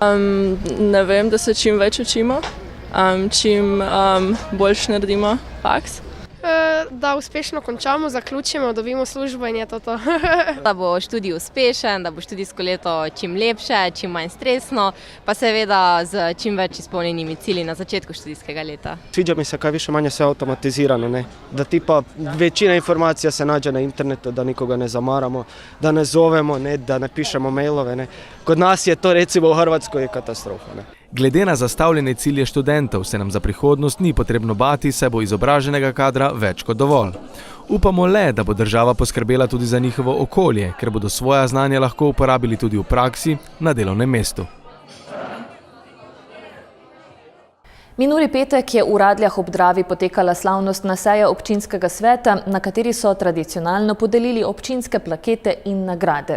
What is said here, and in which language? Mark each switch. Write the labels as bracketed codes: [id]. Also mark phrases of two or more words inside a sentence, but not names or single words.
[sl] Ne vem, da se čim več učimo, čim boljše naredimo faks. Da uspešno končamo, zaključimo, dobimo službo in je to. Da bo študij uspešen, da bo študijsko leto čim lepše, čim manj stresno, pa seveda z čim več izpolnjenimi cilji na začetku študijskega leta. [hr] Sviđa mi se kaj više manje sve automatizirano, ne? Da tipa većina informacija se nađe na internetu, da nikoga ne zamaramo, da ne zovemo, ne? Da ne pišemo mailove. Ne? Kod nas je to recimo u Hrvatskoj katastrofa. Ne? [sl] Glede na zastavljene cilje študentov se nam za prihodnost ni potrebno bati, saj bo izobraženega kadra več kot dovolj. Upamo le, da bo država poskrbela tudi za njihovo okolje, ker bodo svoja znanja lahko uporabili tudi v praksi na delovnem mestu. Minuli petek je v Radljah ob Dravi potekala slavnostna seja občinskega sveta, na kateri so tradicionalno podelili občinske plakete in nagrade.